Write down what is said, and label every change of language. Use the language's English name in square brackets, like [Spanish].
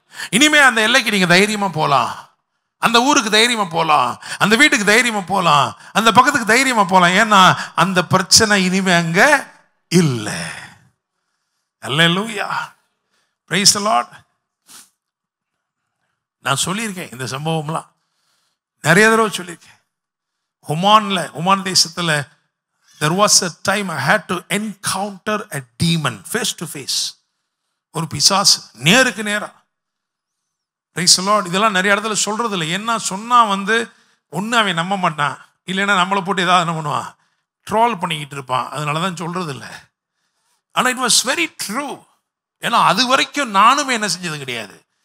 [Tamil] இனிமே அந்த எல்லைக்கு நீங்க தைரியமா போலாம், அந்த ஊருக்கு தைரியமா போலாம், அந்த வீட்டுக்கு தைரியமா போலாம், அந்த பக்கத்துக்கு தைரியமா போலாம். ஏன்னா அந்த பிரச்சனை இனிமே அங்க இல்லை. அல்லேலூயா. Praise the Lord. நான் சொல்லியிருக்கேன் இந்த சம்பவம்லாம் நிறைய தடவை சொல்லியிருக்கேன். ஒமான் தேசத்துல [English] there was a time I had to encounter a demon face to face. [Tamil] ஒரு பிசாசு நேருக்கு நேரா. Praise the Lord. இதெல்லாம் நிறைய இடத்துல சொல்றது இல்லை. என்ன சொன்னா ஒன்று அவன் நம்ப மாட்டான், இல்லைன்னா நம்மளை போட்டு ஏதாவது என்ன பண்ணுவான், ட்ரோல் பண்ணிக்கிட்டு இருப்பான். அதனால தான் சொல்றது இல்லை. ஆனால் [English] It was very true. [Tamil] ஏன்னா அது வரைக்கும் நானுமே என்ன செஞ்சது கிடையாது.